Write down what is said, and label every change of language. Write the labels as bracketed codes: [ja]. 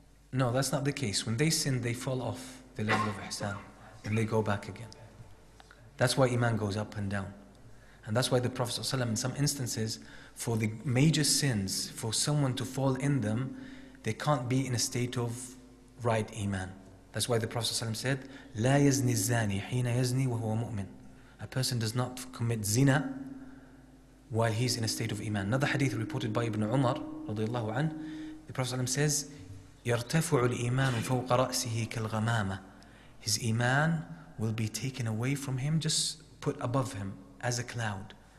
[en] No, that's not the case. When they sin, they fall off the level of ihsan and they go back again. That's why iman goes up and down. And that's why the Prophet ﷺ, in some instances, for the major sins, for someone to fall in them, they can't be in a state of right iman. That's why the Prophet ﷺ said, [ar] لا يزني الزاني حين يزني وهو مؤمن. [en] A person does not commit zina while he's in a state of iman. Another hadith reported by Ibn Umar, radiallahu anh, the Prophet ﷺ says, [ar] يرتفع الإيمان فوق رأسه كالغمامة. [en] His iman will be taken away from him, just put above him as a cloud.